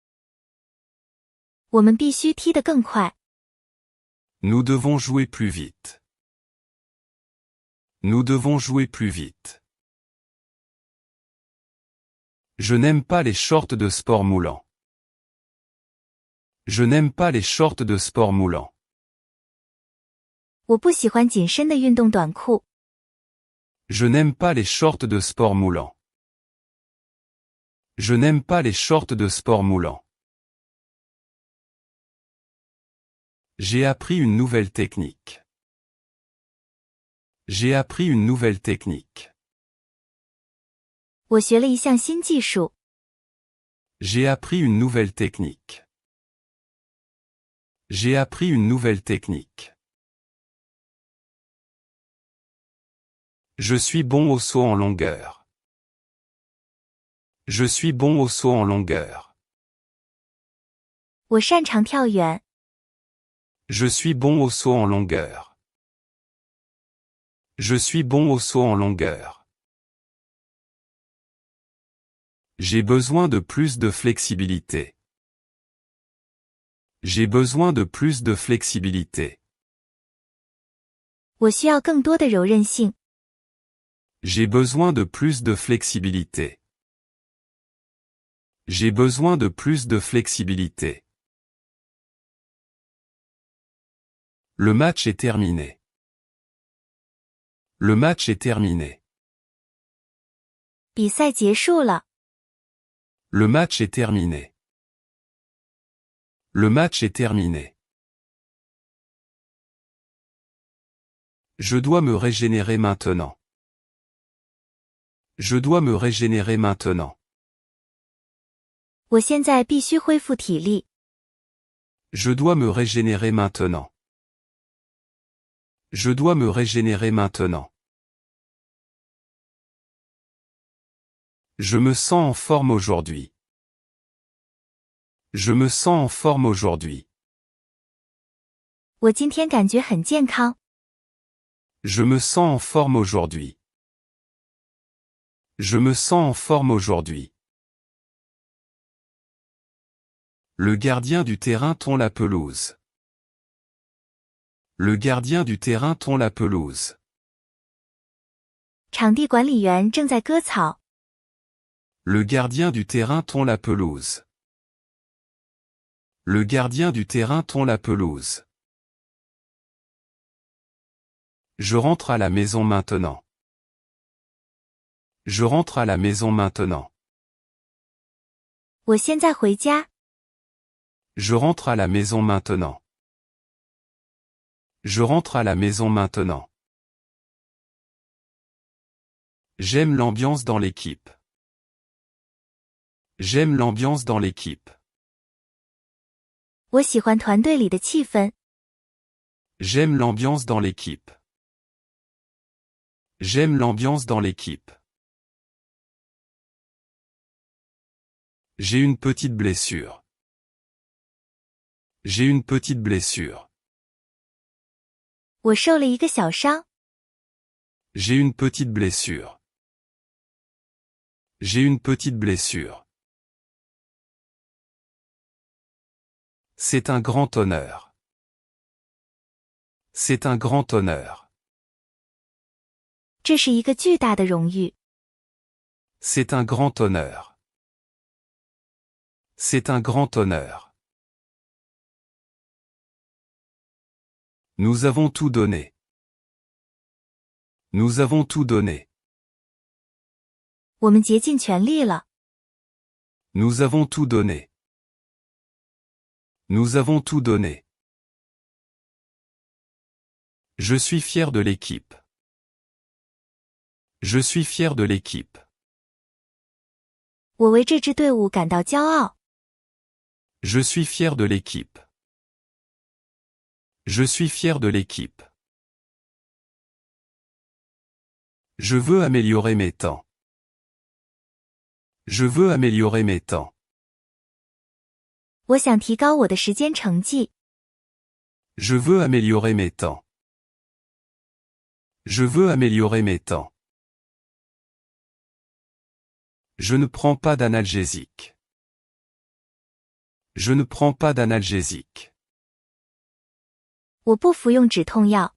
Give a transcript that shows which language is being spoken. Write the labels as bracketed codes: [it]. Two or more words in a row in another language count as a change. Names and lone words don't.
[zh] 我们必须踢得更快。 [fr] Nous devons jouer plus vite. Nous devons jouer plus vite. Je n'aime pas les shorts de sport moulants. Je n'aime pas les shorts de sport moulants. [zh] 我不喜欢紧身的运动短裤。 [fr] Je n'aime pas les shorts de sport moulants. Je n'aime pas les shorts de sport moulants. J'ai appris une nouvelle technique. J'ai appris une nouvelle technique. [zh] 我学了一项新技术。 [fr] J'ai appris une nouvelle technique. J'ai appris une nouvelle technique. Je suis bon au saut en longueur. Je suis bon au saut en longueur. [zh] 我擅长跳远。 [fr] Je suis bon au saut en longueur. Je suis bon au saut en longueur. J'ai besoin de plus de flexibilité. J'ai besoin de plus de flexibilité. [zh] 我需要更多的柔韧性。 [fr] J'ai besoin de plus de flexibilité. J'ai besoin de plus de flexibilité. Le match est terminé. Le match est terminé. [zh] 比赛结束了。 [fr] Le match est terminé. Le match est terminé. Je dois me régénérer maintenant. Je dois me régénérer maintenant. [zh] 我现在必须恢复体力。 [fr] Je dois me régénérer maintenant. Je dois me régénérer maintenant. Je me sens en forme aujourd'hui. Je me sens en forme aujourd'hui. [zh] 我今天感觉很健康。 [fr] Je me sens en forme aujourd'hui. Je me sens en forme aujourd'hui. Le gardien du terrain tond la pelouse. Le gardien du terrain tond la pelouse. [zh] 场地管理员正在割草。 [fr] Le gardien du terrain tond la pelouse. Le gardien du terrain tond la pelouse. Je rentre à la maison maintenant. Je rentre à la maison maintenant. [zh] 我现在回家。 [fr] Je rentre à la maison maintenant. Je rentre à la maison maintenant. J'aime l'ambiance dans l'équipe. J'aime l'ambiance dans l'équipe. [zh] 我喜欢团队里的气氛。 [fr] J'aime l'ambiance dans l'équipe. J'aime l'ambiance dans l'équipe. J'ai une petite blessure. J'ai une petite blessure. [zh] 我受了一个小伤。 [fr] J'ai une petite blessure. J'ai une petite blessure. C'est un grand honneur. C'est un grand honneur. [zh] 这是一个巨大的荣誉。 [fr] C'est un grand honneur. C'est un grand honneur. Nous avons tout donné. Nous avons tout donné. [zh] 我们竭尽全力了。 [fr] Nous avons tout donné. Nous avons tout donné. Je suis fier de l'équipe. Je suis fier de l'équipe. [zh] 我为这支队伍感到骄傲。 [fr] Je suis fier de l'équipe. Je suis fier de l'équipe. Je veux améliorer mes temps. Je veux améliorer mes temps. [zh] 我想提高我的时间成绩。 [fr] Je veux améliorer mes temps. Je veux améliorer mes temps. Je ne prends pas d'analgésique. Je ne prends pas d'analgésique. [zh] 我不服用止痛药。